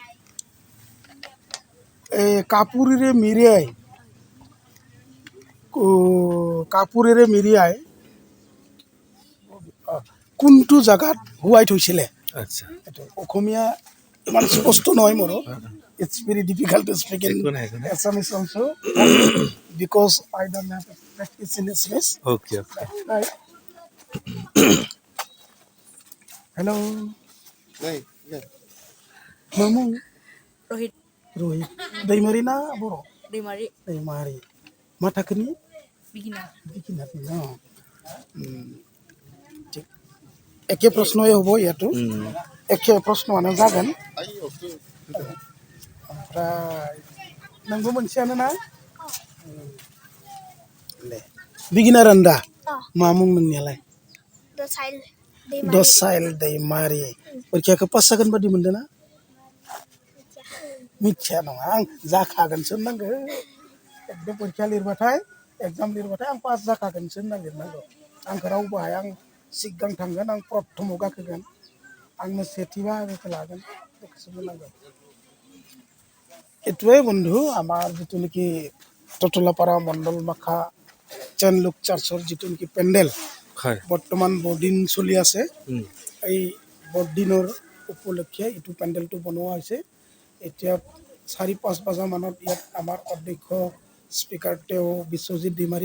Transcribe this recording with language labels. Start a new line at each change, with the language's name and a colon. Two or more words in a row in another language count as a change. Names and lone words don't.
Assamese: কাপুৰেৰে মেৰিয়াই কোনটো জাগাত হুৱাই থৈছিলে আচ্ছা এইটো অসমীয়া ইমান স্পষ্ট নহয় মোৰ
English: it's very difficult to speak in Assamese also because I don't have practice in Assamese Okay.
Bodo: Right. Hello Mamung Rohit दैमारि ना बर' दैमारि मा थाखोनि बिगिनार न
Assamese: ঠিক একে প্ৰশ্নই হ'ব ইয়াতো একে
Bodo: প্ৰশ্নआनो जागोन ओमफ्राय नोंबो मोनसेयानो ना दे बिगिनारानो दा मा मुं नोंनियालाय दसाइल दैमारि परिखाखौ पास जागोन बादि मोनदों ना मिथिया नङा आं जाखागोनसो होननांगौ एकदम परिखा लिरबाथाय एग्जाम लिरबाथाय आं पास जाखागोनसो होनना लिरनांगौ आंखौ रावबो हाया आं सिगां थांगोन आं प्रथमाव गाखोगोन आंनो सेथि बाहागोखौ लागोन बेखौसो बुंनांगौ
Assamese: এটোৱে বন্ধু আমাৰ যেটো নেকি টটলাপাৰা মণ্ডল মাখা চেন লুক চাৰ্চৰ যেটো নেকি পেণ্ডেল বৰ্তমান বৰদিন চলি আছে এই বৰদিনৰ উপলক্ষে এইটো পেণ্ডেলটো বনোৱা হৈছে এতিয়া 4-5 বজা মানত ইয়াত আমাৰ অধ্যক্ষ স্পিকাৰ তেওঁ বিশ্বজিৎ দিমাৰী